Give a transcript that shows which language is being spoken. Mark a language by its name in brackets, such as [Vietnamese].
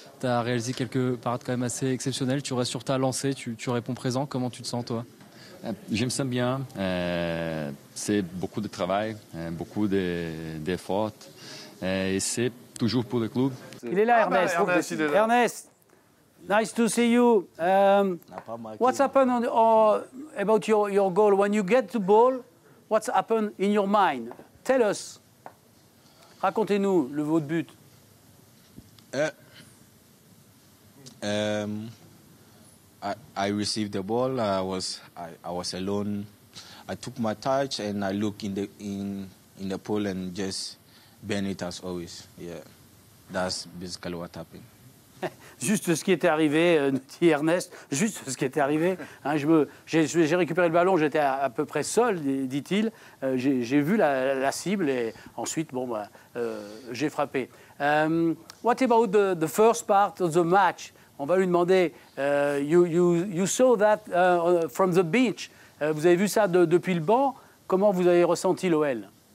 [French] Tu as réalisé quelques parades quand même assez exceptionnelles. Tu restes sur ta lancée. Tu réponds présent. Comment tu te sens, toi? Je me sens bien. C'est beaucoup de travail, beaucoup d'efforts. Et c'est toujours pour le club. Il est là, [English] Ernest. Ernest, nice to see you. What's happened about your goal? When you get the ball, what's happened in your mind? Tell us. [French] Racontez-nous votre but. [English] I received the ball. I was alone. I took my touch and I looked in the pole and just bend it as always. Yeah, that's basically what happened. [French] Juste ce qui était arrivé, dit Ernest, juste ce qui était arrivé. Hein, j'ai récupéré le ballon, j'étais à peu près seul, dit-il. J'ai vu la cible et ensuite, j'ai frappé. [English] What about the first part of the match? [French] On va lui demander, [English] you saw that from the beach. [French] Vous avez vu ça depuis le banc. Comment vous avez ressenti l'OL?